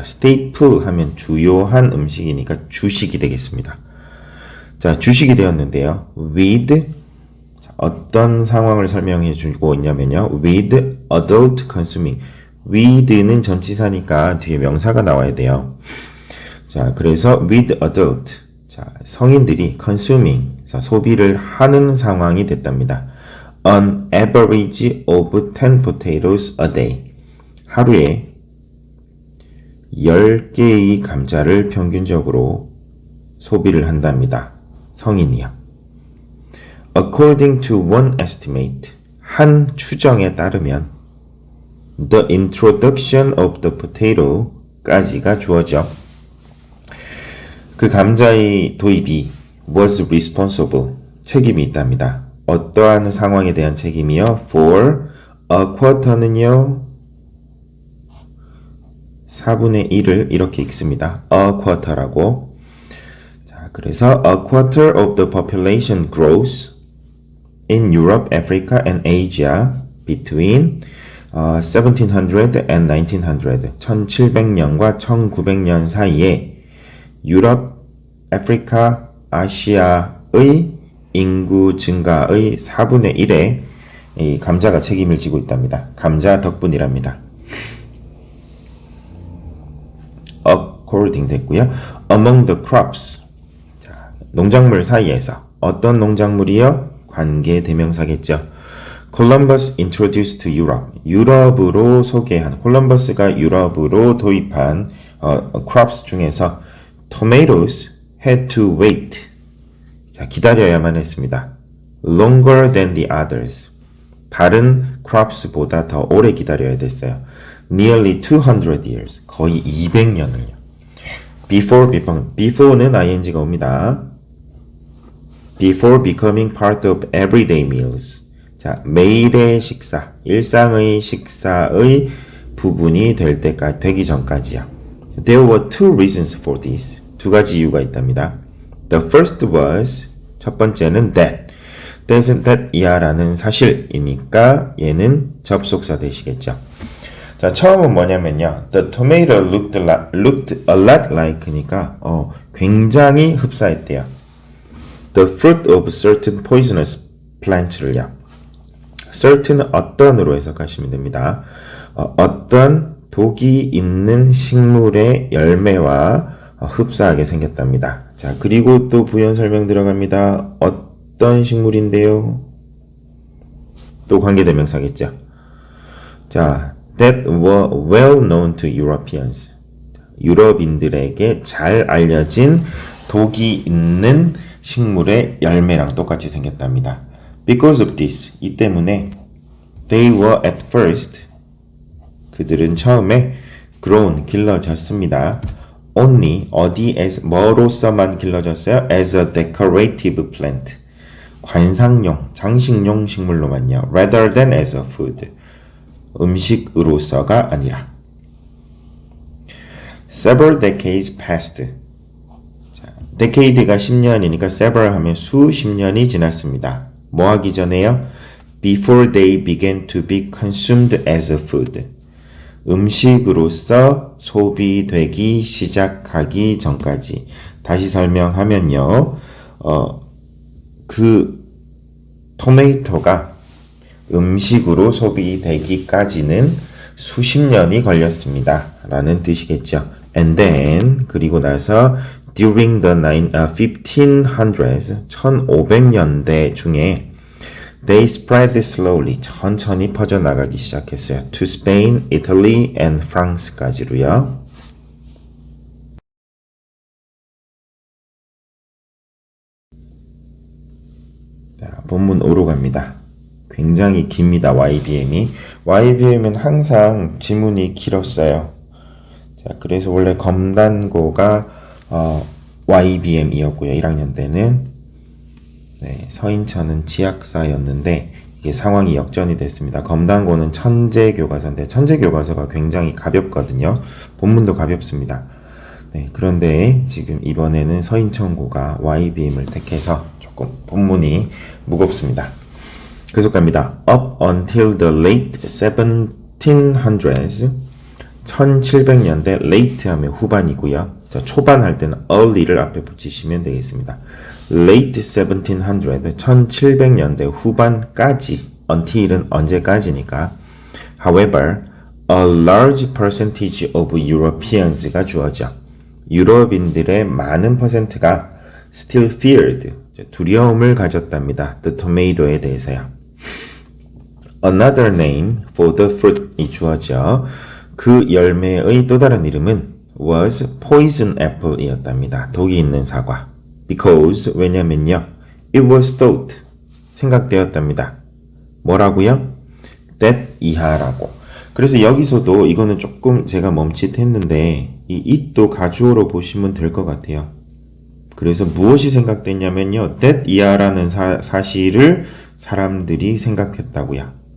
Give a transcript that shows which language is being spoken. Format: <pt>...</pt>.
<ko>staple 하면 주요한 음식이니까 주식이 되겠습니다. 자, 주식이 되었는데요. with 어떤 상황을 설명해 주고 있냐면요.</ko> <en>with adult consuming.</en> <ko>with는 전치사니까 뒤에 명사가 나와야 돼요. 자, 그래서</ko> <en>with adult.</en> <ko>자, 성인들이</ko> <en>consuming.</en> <ko>자, 소비를 하는 상황이 됐답니다.</ko> <en>An average of 10 potatoes a day.</en> <ko>하루에 10개의 감자를 평균적으로 소비를 한답니다. 성인이요.</ko> <en>According to one estimate,</en> <ko>한 추정에 따르면</ko> <en>the introduction of the potato</en> <ko>까지가 주어져. 그 감자의 도입이</ko> <en>was responsible,</en> <ko>책임이 있답니다. 어떠한 상황에 대한 책임이요?</ko> <en>For a quarter</en> <ko>는요, 4분의 1을 이렇게 읽습니다.</ko> <en>A quarter라고.</en> <ko>자, 그래서</ko> <en>a quarter of the population grows in Europe, Africa, and Asia between 1700 and 1900.</en> <ko>1700년과 1900년 사이에 유럽, 아프리카, 아시아의 인구 증가의 4분의 1에 이 감자가 책임을 지고 있답니다. 감자 덕분이랍니다. According 됐고요.</ko> <en>Among the crops.</en> <ko>자, 농작물 사이에서 어떤 농작물이요? 관계 대명사겠죠.</ko> <en>Columbus introduced to Europe.</en> <ko>유럽으로 소개한, 콜럼버스가 유럽으로 도입한 crops 중에서</ko> <en>tomatoes had to wait.</en> <ko>자, 기다려야만 했습니다.</ko> <en>Longer than the others.</en> <ko>다른 crops보다 더 오래 기다려야 됐어요.</ko> <en>Nearly 200 years.</en> <ko>거의 200년을요. Before는 ing가 옵니다.</ko> <en>Before becoming part of everyday meals.</en> <ko>자, 매일의 식사, 일상의 식사의 부분이 되기 전까지요.</ko> <en>There were two reasons for this.</en> <ko>두 가지 이유가 있답니다.</ko> <en>The first was,</en> <ko>첫 번째는 that은 that이야 라는 사실이니까 얘는 접속사 되시겠죠. 자, 처음은 뭐냐면요.</ko> <en>The tomato looked a lot like</en> <ko>니까 굉장히 흡사했대요.</ko> <en>The fruit of certain poisonous plants를요.</en> <ko>certain은 어떤으로 해석하시면 됩니다. 어떤 독이 있는 식물의 열매와 흡사하게 생겼답니다. 자, 그리고 또 부연 설명 들어갑니다. 어떤 식물인데요? 또 관계대명사겠죠.</ko> <en>자, that were well known to Europeans.</en> <ko>유럽인들에게 잘 알려진 독이 있는 식물의 열매랑 똑같이 생겼답니다.</ko> <en>Because of this,</en> <ko>이 때문에</ko> <en>they were at first,</en> <ko>그들은 처음에</ko> <en>grown,</en> <ko>길러졌습니다. Only, 어디에서, 뭐로서만 길러졌어요?</ko> <en>As a decorative plant,</en> <ko>관상용, 장식용 식물로만요.</ko> <en>Rather than as a food,</en> <ko>음식으로서가 아니라.</ko> <en>Several decades passed.</en> <ko>자, decade가 10년이니까 several 하면 수십 년이 지났습니다. 뭐 하기 전에요?</ko> <en>Before they began to be consumed as a food.</en> <ko>음식으로서 소비되기 시작하기 전까지. 다시 설명하면요. 그 토마토가 음식으로 소비되기까지는 수십 년이 걸렸습니다. 라는 뜻이겠죠.</ko> <en>And then,</en> <ko>그리고 나서</ko> <en>during the 1500s,</en> <ko>1500년대 중에</ko> <en>they spread slowly,</en> <ko>천천히 퍼져나가기 시작했어요.</ko> <en>To Spain, Italy, and France</en> <ko>까지로요. 자, 본문 5로 갑니다. 굉장히 깁니다. YBM이. YBM은 항상 지문이 길었어요. 자, 그래서 원래 검단고가 YBM이었고요. 1학년 때는. 네, 서인천은 지학사였는데 이게 상황이 역전이 됐습니다. 검단고는 천재교과서인데 천재교과서가 굉장히 가볍거든요. 본문도 가볍습니다. 네, 그런데 지금 이번에는 서인천고가 YBM을 택해서 조금 본문이 무겁습니다. 계속 갑니다.</ko> <en>Up until the late 1700s, 1700년대, late</en> <ko>하면 후반이고요. 자, 초반 할 때는 early를 앞에 붙이시면 되겠습니다.</ko> <en>Late 1700,</en> <ko>1700년대 후반까지, until은 언제까지니까.</ko> <en>However, a large percentage of Europeans</en> <ko>가 주어져. 유럽인들의 많은 퍼센트가</ko> <en>still feared,</en> <ko>두려움을 가졌답니다.</ko> <en>The tomato</en> <ko>에 대해서요.</ko> <en>Another name for the fruit</en> <ko>이 주어져. 그 열매의 또 다른 이름은</ko> <en>was poison apple</en> <ko>이었답니다. 독이 있는 사과. Because 왜냐면요.</ko> <en>It was thought</en> <ko>생각되었답니다. 뭐라고요? that 이하라고. 그래서 여기서도 이거는 조금 제가 멈칫했는데 이 it도 가주어로 보시면 될 것 같아요. 그래서 무엇이 생각됐냐면요. that 이하라는 사실을 사람들이 생각했다고요.</ko>